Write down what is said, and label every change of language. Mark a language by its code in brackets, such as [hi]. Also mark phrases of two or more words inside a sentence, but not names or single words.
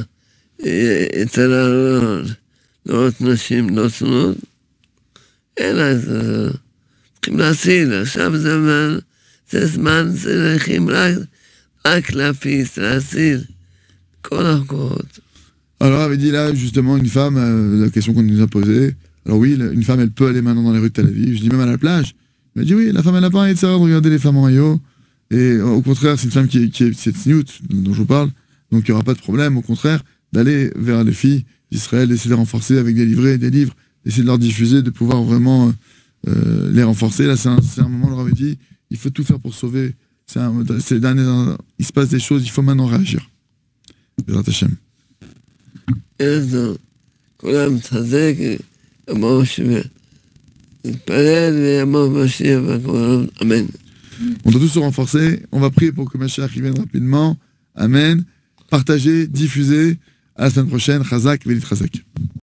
[he] יצרה לראות נשים לא צנות, אלא צריכים להציל, עכשיו זה זמן צריכים רק להפיץ, להציל כל הכוחות. [fr] Alors, avait dit là, justement, une femme, la question qu'on nous a posée, alors oui, une femme, elle peut aller maintenant dans les rues de Tel Aviv, je dis même à la plage, il m'a dit oui, la femme, elle n'a pas envie de regarder les femmes en maillot, et au contraire, c'est une femme qui est c'est tsniout, dont je vous parle, donc il n'y aura pas de problème, au contraire, d'aller vers les filles d'Israël, d'essayer de les renforcer avec des livrets et des livres, d'essayer de leur diffuser, de pouvoir vraiment les renforcer. Là, c'est un moment, on leur avait dit, il faut tout faire pour sauver. C'est les derniers, il se passe des choses, il faut maintenant réagir. [he] בעזרת השם. כולם תחזק, אמרו שנתפלל ויבוא משיח בקרוב, אמן. [fr] On doit tous se renforcer, on va prier pour que Mashiach vienne rapidement. Amen. Partagez, diffusez. À la semaine prochaine. [he] חזק, ונתחזק חזק.